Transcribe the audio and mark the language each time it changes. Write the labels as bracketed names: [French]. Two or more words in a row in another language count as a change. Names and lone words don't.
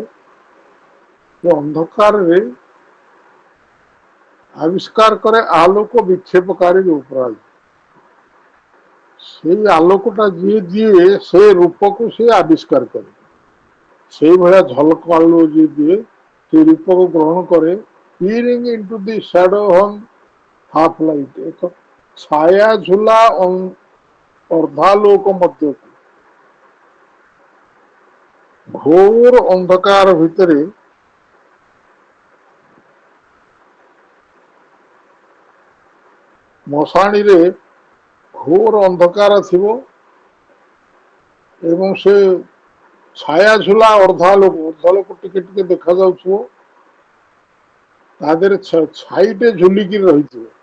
[Odia] ସେ ଅନ୍ଧକାରରେ ଆବିଷ୍କାର କରେ ଆଲୋକ ବିକ୍ଷେପକାରୀ ରୂପରାଜି। ସେଇ ଆଲୋକଟା ଯିଏ ଦିଏ, ସେ ରୂପକୁ ସେ ଆବିଷ୍କାର କରେ। ସେଇଭଳିଆ ଝଲକ ଆଲୁଅ ଯିଏ ଦିଏ, ସେ ରୂପକୁ ଗ୍ରହଣ କରେ। [English] peering into the shadow hung half light, [Odia] ଏକ ଛାୟା ଝୁଲା ଅର୍ଦ୍ଧାଲୋକ ମଧ୍ୟକୁ, ଘୋର ଅନ୍ଧକାର ଭିତରେ ମଶାଣିରେ ଘୋର ଅନ୍ଧକାର ଥିବ ଏବଂ ସେ ଛାୟା ଝୁଲା ଅର୍ଦ୍ଧାଲୋକ ଟିକେ ଟିକେ ଦେଖାଯାଉଥିବ ତା ଦେହରେ ଛାଇଟେ ଝୁଲିକି ରହିଥିବ।